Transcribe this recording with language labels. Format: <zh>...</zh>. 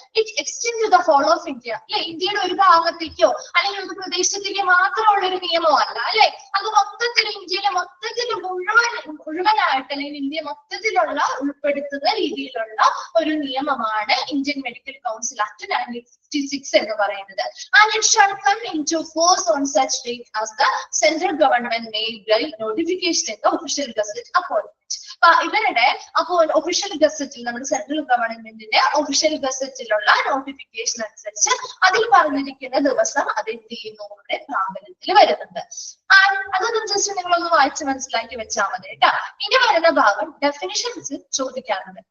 <en>it extend to the whole of India</en> <ml>അല്ലെ. ഇന്ത്യയുടെ ഒരു ഭാഗത്തേക്കോ അല്ലെങ്കിൽ ഒരു പ്രദേശത്തേക്കോ മാത്രമുള്ള ഒരു നിയമമല്ല അല്ലെ, അത് മൊത്തത്തിൽ ഇന്ത്യയിലെ മൊത്തത്തിൽ മുഴുവനായിട്ട് അല്ലെങ്കിൽ ഇന്ത്യ മൊത്തത്തിലുള്ള ഉൾപ്പെടുത്തുന്ന രീതിയിലുള്ള ഒരു നിയമമാണ് ഇന്ത്യൻ മെഡിക്കൽ കൗൺസിൽ ആക്ട് 1956 എന്ന് പറയുന്നത്.</ml> <en>And it shall come into force on such date as the central government made by notification in the official gazette upon it.</en> <ml>ഇവരുടെ അപ്പോൾ ഒഫീഷ്യൽ ഗസറ്റിൽ നമ്മുടെ സെൻട്രൽ ഗവൺമെന്റിന്റെ ഒഫീഷ്യൽ ഗസറ്റിലുള്ള നോട്ടിഫിക്കേഷൻ അനുസരിച്ച് അതിൽ പറഞ്ഞിരിക്കുന്ന ദിവസം അത് എന്ത് ചെയ്യുന്നു, നമ്മുടെ പ്രാബല്യത്തിൽ വരുന്നുണ്ട്. അതൊന്നും ജസ്റ്റ് നിങ്ങളൊന്ന് വായിച്ച് മനസ്സിലാക്കി വെച്ചാൽ മതി കേട്ടോ. ഇനി വരുന്ന ഭാഗം ഡെഫിനിഷൻസ് ചോദിക്കാറുണ്ട്.</ml>